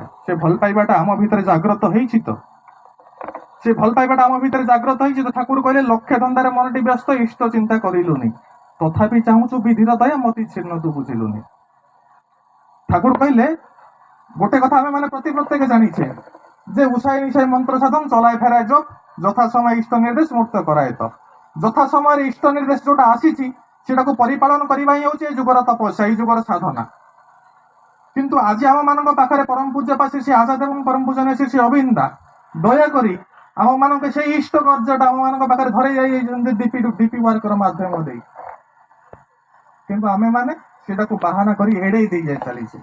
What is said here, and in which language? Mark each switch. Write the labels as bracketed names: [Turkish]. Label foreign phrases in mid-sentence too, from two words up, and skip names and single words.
[Odia] ସେ ଭଲ ପାଇବାଟା ଆମ ଭିତରେ ଜାଗ୍ରତ ହେଇଛି ତ? ସେ ଭଲ ପାଇବାଟା ଆମ ଭିତରେ ଜାଗ୍ରତ ହେଇଛି ତ? ଠାକୁର କହିଲେ, ଲକ୍ଷ୍ୟ ଧନ୍ଦାରେ ମନଟି ବ୍ୟସ୍ତ, ଇଷ୍ଟ ଚିନ୍ତା କରିଲୁନି, ତଥାପି ଚାହୁଁଛୁ ବିଧିର ଦୟା, ମତି ଛିନ୍ନ ତୁ ବୁଝିଲୁନି। ଠାକୁର କହିଲେ, ଗୋଟେ କଥା ଆମେ ମାନେ ପ୍ରତ୍ୟେକ ଜାଣିଛେ [Bangla] যে উষায় নিশায় মন্ত্র সাধন, চলায় ফেরায় যোগ, যথা সময় ইষ্ট নির্দেশ মুক্ত [Odia] କରାଏ ତ। ଯଥା ସମୟରେ ଇଷ୍ଟ ନିର୍ଦ୍ଦେଶ ଯୋଉଟା ଆସିଛି, ସେଟାକୁ ପରିପାଳନ କରିବା ହିଁ ହେଉଛି ଏ ଯୁଗର ତପସ୍ୟା, ଏଇ ଯୁଗର ସାଧନା। କିନ୍ତୁ ଆଜି ଆମ ମାନଙ୍କ ପାଖରେ ପରମ ପୂଜ୍ୟ ଶ୍ରୀ ଆଚାର୍ଯ୍ୟ ଏବଂ ପରମ ପୂଜନୀୟ ଶ୍ରୀ ଅବିନ୍ଦା ଦୟାକରି ଆମ ମାନଙ୍କୁ ସେଇ ଇଷ୍ଟ କାର୍ଯ୍ୟଟା ଆମ ମାନଙ୍କ ପାଖରେ ଧରେଇ ଯାଇଛନ୍ତି [English] DP work [Odia] ମାଧ୍ୟମ ଦେଇ, କିନ୍ତୁ ଆମେ ମାନେ ସେଟାକୁ ବାହାନା କରି ଏଡେଇ ଦେଇ ଯାଇ ଚାଲିଛେ।